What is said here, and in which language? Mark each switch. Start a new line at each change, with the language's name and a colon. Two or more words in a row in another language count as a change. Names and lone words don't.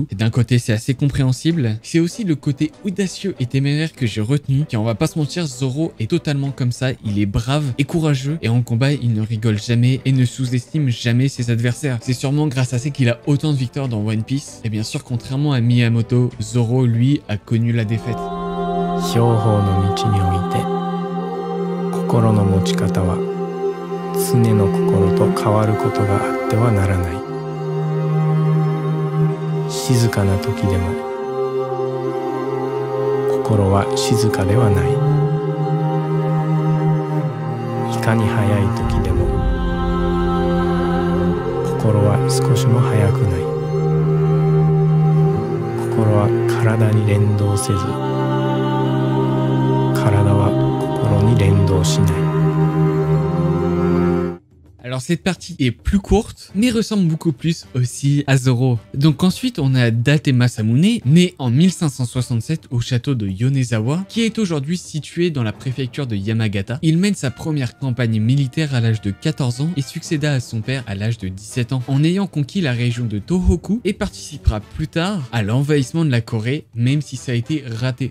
French: Et d'un côté c'est assez compréhensible, c'est aussi le côté audacieux et téméraire que j'ai retenu, car on va pas se mentir, Zoro est totalement comme ça, il est brave et courageux, et en combat il ne rigole jamais et ne sous-estime jamais ses adversaires. C'est sûrement grâce à ça qu'il a autant de victoires dans One Piece, et bien sûr contrairement à Miyamoto, Zoro lui a connu la défaite.
Japanese: 両方の道において心の持ち方は常の心と変わることがあってはならない。静かな時でも心は静かではない。いかに早い時でも心は少しも早くない。心は体に連動せず体は心に連動しない。
French: Alors cette partie est plus courte, mais ressemble beaucoup plus aussi à Zoro. Donc ensuite on a Date Masamune, né en 1567 au château de Yonezawa, qui est aujourd'hui situé dans la préfecture de Yamagata. Il mène sa première campagne militaire à l'âge de 14 ans et succéda à son père à l'âge de 17 ans, en ayant conquis la région de Tohoku, et participera plus tard à l'envahissement de la Corée, même si ça a été raté.